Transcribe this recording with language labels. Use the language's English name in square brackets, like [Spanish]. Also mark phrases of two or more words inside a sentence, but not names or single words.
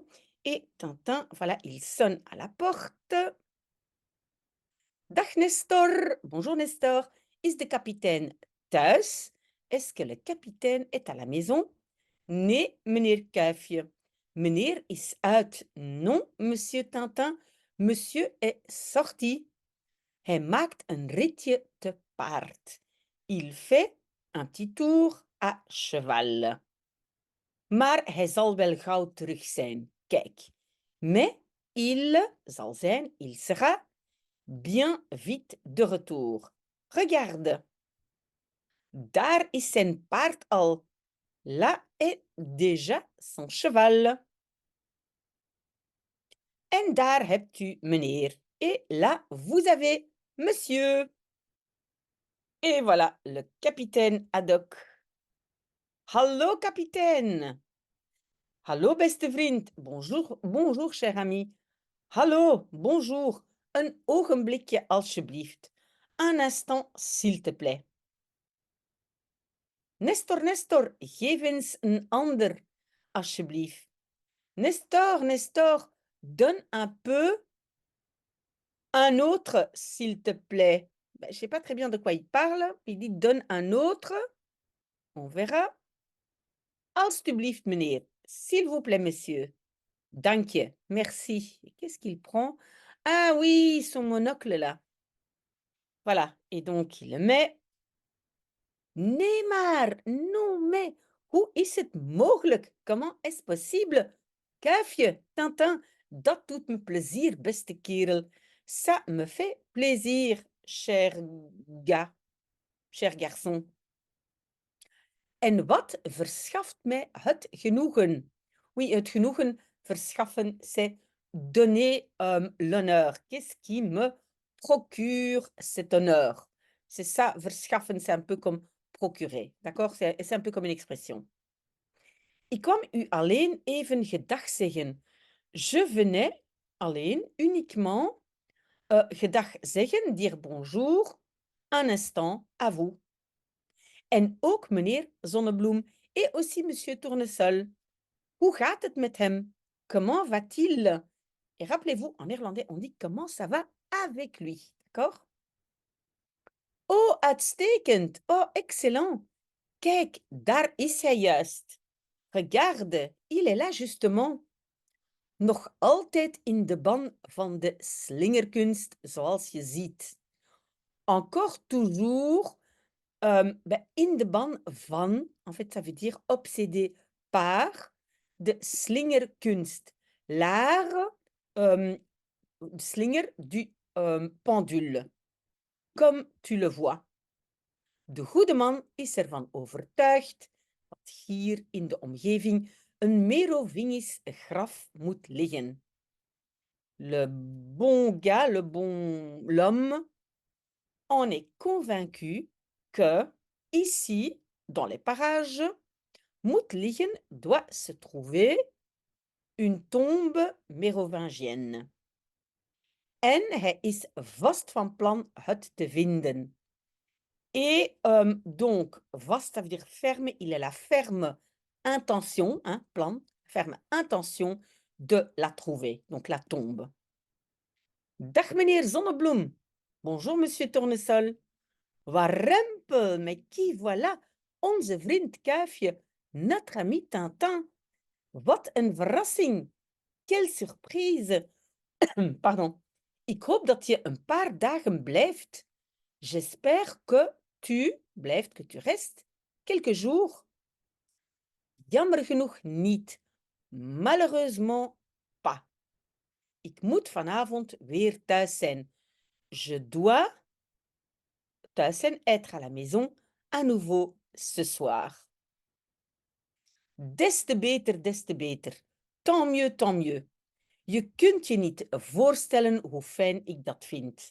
[French] Et Tintin, voilà, il sonne à la porte. [Dutch] Dag Nestor. Bonjour Nestor. Is de kapitein thuis? [French] Est-ce que le capitaine est à la maison? [Dutch] Nee, meneer Kuifje. Meneer is uit. [French] Non, monsieur Tintin. Monsieur est sorti. [Dutch] Hij maakt een ritje te paard. [French] Il fait un petit tour à cheval. [Dutch] Maar hij zal wel gauw terug zijn. Kijk. [French] Mais il [Dutch] zal zijn, [French] il sera bien vite de retour. Regarde. [Dutch] Daar is zijn paard al. [French] Là est déjà son cheval. [Dutch] En daar hebt u meneer. [French] Et là, vous avez monsieur. Et voilà, le capitaine Haddock. [Dutch] Hallo, capitaine. Hallo, beste vriend. [French] Bonjour, bonjour, cher ami. [Dutch] Hallo, bonjour. Een ogenblikje, alsjeblieft. [French] Un instant, s'il te plaît. Nestor, Nestor, [Dutch] geef eens een ander, alsjeblieft. [French] Nestor, Nestor, donne un peu un autre, s'il te plaît. Ben, je ne sais pas très bien de quoi il parle. Il dit donne un autre. On verra. [Dutch] Alstublieft, meneer. [French] S'il vous plaît, monsieur. [Dutch] Dank je. [French] Merci. Et qu'est-ce qu'il prend? Ah oui, son monocle là. Voilà. Et donc, il le met. [Dutch] Nee maar, [French] non mais, [Dutch] hoe is het mogelijk? [French] Comment est-ce possible? [Dutch] Kuifje, Tintin, dat doet me plezier, beste kerel. [French] Ça me fait plaisir, cher gars, cher garçon. [Dutch] En wat verschaft mij het genoegen? Oui, het genoegen verschaffen, [French] c'est donner l'honneur. Qu'est-ce qui me procure cet honneur? C'est ça, [Dutch] verschaffen, [French] c'est un peu comme procurer, d'accord? C'est un peu comme une expression. [Dutch] Ik kwam u alleen even gedag zeggen. [French] Je venais alleen, uniquement, [Dutch] gedag zeggen, [French] dire bonjour, un instant, à vous. [Dutch] En ook meneer Zonnebloem [French] et aussi monsieur Tournesol. [Dutch] Hoe gaat het met hem? [French] Comment va-t-il? Et rappelez-vous, en néerlandais, on dit comment ça va avec lui, d'accord? [Dutch] Oh, uitstekend! Oh, excellent! Kijk, daar is hij juist. [French] Regarde, il est là justement. [Dutch] Nog altijd in de ban van de slingerkunst, zoals je ziet. [French] Encore toujours, [Dutch] in de ban van, [French] en fait, ça veut dire obsédé par, [Dutch] de slingerkunst. [French] L'art, slinger du pendule, comme tu le vois. [Dutch] De goede man is ervan overtuigd dat hier in de omgeving een Merovingisch graf moet liggen. [French] Le bon gars, l'homme, en est convaincu que, ici, dans les parages, [Dutch] moet liggen [French] doit se trouver une tombe mérovingienne. [Dutch] En hij is vast van plan het te vinden. [French] Et donc, vast, ça veut dire ferme, il a la ferme intention, hein, plan, ferme intention de la trouver, donc la tombe. [Dutch] Dag meneer Zonnebloem. [French] Bonjour monsieur Tournesol. Warempel, mais qui voilà? [Dutch] Onze vriend Kuifje, [French] notre ami Tintin. [Dutch] Wat een verrassing. [French] Quelle surprise. Pardon. [Dutch] Ik hoop dat je een paar dagen blijft. [French] J'espère que tu blijft, que tu restes, quelques jours. [Dutch] Jammer genoeg niet. [French] Malheureusement pas. [Dutch] Ik moet vanavond weer thuis zijn. [French] Je dois [Dutch] thuis zijn, [French] être à la maison, à nouveau ce soir. [Dutch] Des te beter, des te beter. [French] Tant mieux, tant mieux. [Dutch] Je kunt je niet voorstellen hoe fijn ik dat vind.